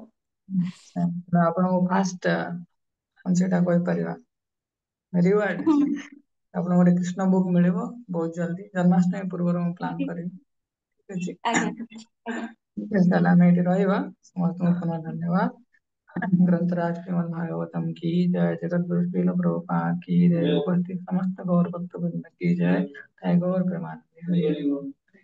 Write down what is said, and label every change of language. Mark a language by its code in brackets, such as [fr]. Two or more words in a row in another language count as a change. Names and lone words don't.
[or] ଆଚ୍ଛା, ଆପଣଙ୍କୁ ଫାଷ୍ଟ ସେଟା କହିପାରିବା ରିୱାର୍ଡ, ଆପଣଙ୍କୁ ଗୋଟେ [en] Krishna book [or] ମିଳିବ ବହୁତ ଜଲ୍ଦି। ଜନ୍ମାଷ୍ଟମୀ ପୂର୍ବରୁ ମୁଁ ପ୍ଲାନ୍ କରିବି। ଠିକ ଆଜ୍ଞା ଅଛି, ଆଜ୍ଞା। ଠିକ ଅଛି, ତାହେଲେ ଆମେ ଏଇଠି ରହିବା। ସମସ୍ତଙ୍କୁ ପୁନଃ ଧନ୍ୟବାଦ। [hi] ग्रंथराज श्रीमद् भागवतम की जय, जगत गुरु श्रील प्रभुपाद की जय, उपस्थित समस्त गौर भक्त वृंद की जय। जय गौर प्रेमानंद। हरि हरि बोल।